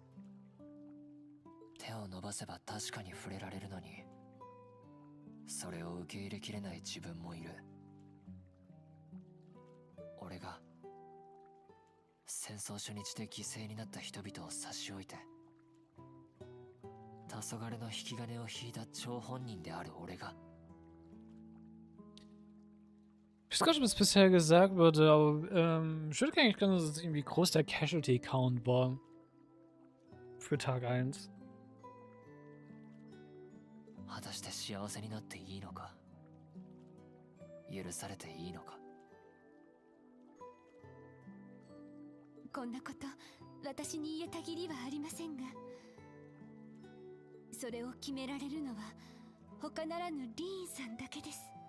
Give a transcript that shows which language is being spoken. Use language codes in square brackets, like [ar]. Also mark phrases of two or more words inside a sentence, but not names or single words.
[ja] 手を伸ばせば確かに触れられるのに、それを受け入れきれない自分もいる。俺が戦争初日で犠牲になった人々を差し置いて、黄昏の引き金を引いた張本人である俺が。 [de] Ich weiß gar nicht, was bisher gesagt wurde, aber ich würde eigentlich gerne sehen, wie groß der Casualty-Count war für Tag 1. [ja] 果たして幸せになっていいのか、許されていいのか。こんなこと私に言えた義理はありませんが、それを決められるのは他ならぬリーンさんだけです。